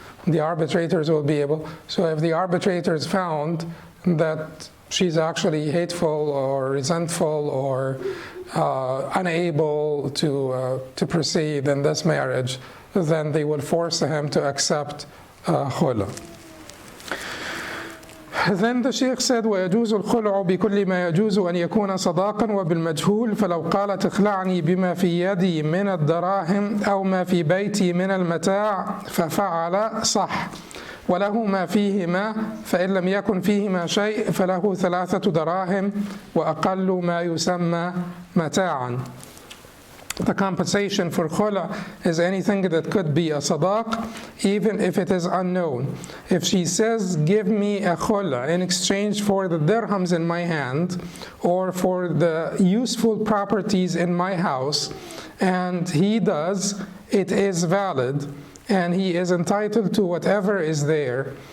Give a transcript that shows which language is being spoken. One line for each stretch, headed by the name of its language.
English: The arbitrators will be able, so if the arbitrators found that she's actually hateful or resentful or unable to proceed in this marriage, then they will force him to accept khula. Then the Sheikh said,
Arabic: وَيَجُوزُ الْخُلْعُ بِكُلِّ مَا يَجُوزُ أَنْ يَكُونَ صَدَاقًا وَبِالْمَجْهُولِ فَلَوْ قَالَتْ اخْلَعْنِي بِمَا فِي يَدِي مِنَ الدَّرَاهِمْ أَوْ مَا فِي بَيْتِي مِنَ الْمَتَاعِ فَفَعَلَ صح وله ما فيهما فإن لم يكن فيهما شيء فله 3 دراهم وأقل ما يسمى متاعا.
English: The compensation for khula is anything that could be a sadaq, even if it is unknown. If she says, give me a khula in exchange for the dirhams in my hand or for the useful properties in my house, and he does, it is valid, and he is entitled to whatever is there.